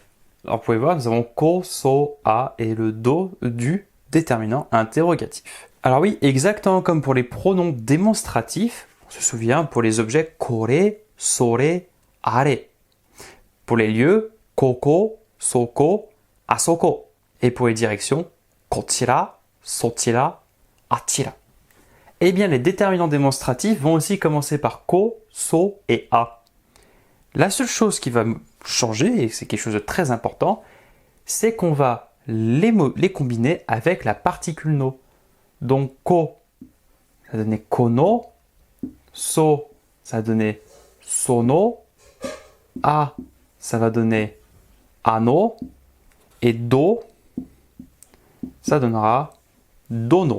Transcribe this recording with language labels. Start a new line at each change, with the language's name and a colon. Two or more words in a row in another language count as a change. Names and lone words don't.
French: Alors, vous pouvez voir, nous avons
Japanese: こ、そ、あ
French: et le do du déterminant interrogatif. Alors oui, exactement comme pour les pronoms démonstratifs, on se souvient pour les objets
Japanese: これ、それ,
French: are. Pour les lieux,
Japanese: ここ、そこ、あそこ.
French: Et pour les directions,
Japanese: こちら、そちら、あちら.
French: Eh bien, les déterminants démonstratifs vont aussi commencer par
Japanese: こ、そ
French: et a. La seule chose qui va changer, et c'est quelque chose de très important, c'est qu'on va les combiner avec la particule no. Donc, ko, ça va donner kono, so, ça va donner sono, a, ça va donner ano, et do, ça donnera dono.